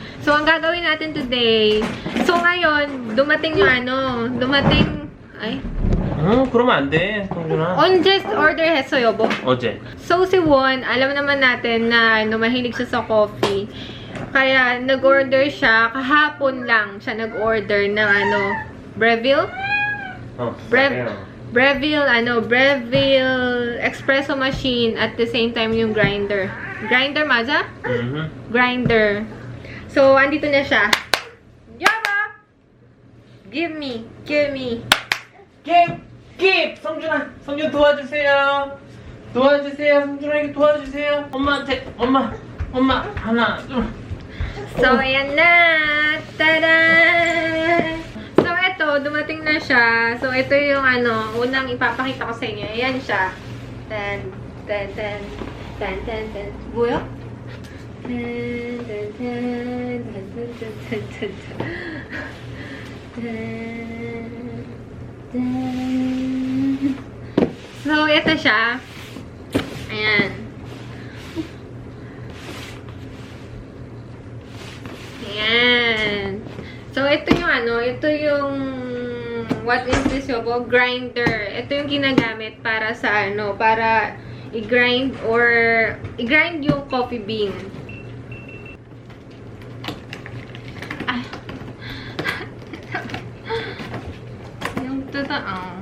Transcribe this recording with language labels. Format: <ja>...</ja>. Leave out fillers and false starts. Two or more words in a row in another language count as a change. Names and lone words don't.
<tl>So, ang gagawin natin today, so ngayon, dumating yung ay,</tl> <ko>그러면 안 돼, 성준아. 언제 order 했어, 여보? 어제.</ko> <tl>So, si Won, alam naman natin na mahilig siya sa coffee. Kaya, nag-order siya, kahapon lang siya nag-order ng Breville?</tl> <en>Breville espresso machine at the same time yung grinder.</en> <tl>Grinder, 맞아? Grinder. So, andito na siya.</tl> <en>Yaba! Give me.</en> <ko>성준아, 성준 도와주세요. 성준아 도와주세요. 엄마 하나, 둘.</ko> <tl>So, ayan na! Tada! So, ito, dumating na siya. So, ito yung unang ipapakita ko sa inyo. Ayan siya. Tan. 뭐야? So, ito siya. Ayan. Ayan. So, ito yung</tl> <en>what is this,</en> <ko>yobo? Grinder.</ko> <tl>Ito yung ginagamit para sa para i-grind yung coffee bean. Ay. Yung totoo.</tl>